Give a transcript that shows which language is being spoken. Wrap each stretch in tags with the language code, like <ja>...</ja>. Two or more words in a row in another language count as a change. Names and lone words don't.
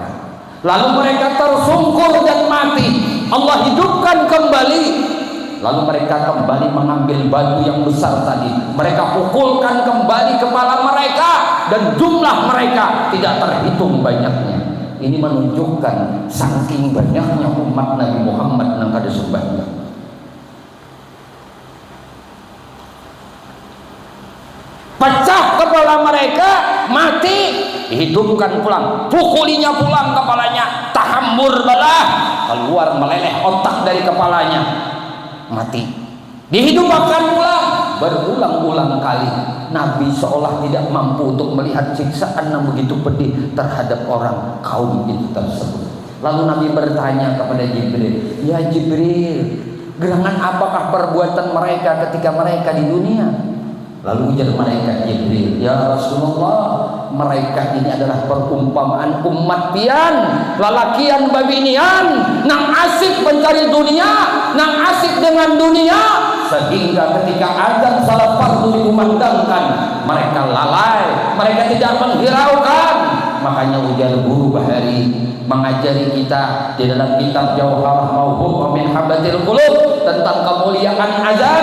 <id>Lalu mereka tersungkur dan mati. Allah hidupkan kembali. Lalu mereka kembali mengambil batu yang besar tadi, mereka pukulkan kembali kepala mereka, dan jumlah mereka tidak terhitung banyaknya.</id> <bjn>Ini menunjukkan saking banyaknya umat Nabi Muhammad nang kada sembahnya. Pecah kepala mereka, mati, dihidupkan pulang, pukulinya pulang kepalanya, tahambur balah, keluar meleleh otak dari kepalanya, mati, dihidupkan pulang, berulang-ulang kali.</bjn> <id>Nabi seolah tidak mampu untuk melihat siksaan yang begitu pedih terhadap orang kaum itu tersebut. Lalu Nabi bertanya kepada Jibril, "Ya Jibril, gerangan apakah perbuatan mereka ketika mereka di dunia?" Lalu ujar malaikat Jibril, "Ya Rasulullah, mereka ini adalah perumpamaan umat</id> <bjn>pian, lalakian babinian,</bjn> <id>nang asik mencari dunia, nang asik dengan dunia, sehingga ketika azan salat fardu dikumandangkan, mereka lalai, mereka tidak menghiraukan." Makanya ujar guru Bahari mengajari kita di dalam kitab Jauharah Mauhub min Habatil Qulub tentang kemuliaan azan.</id>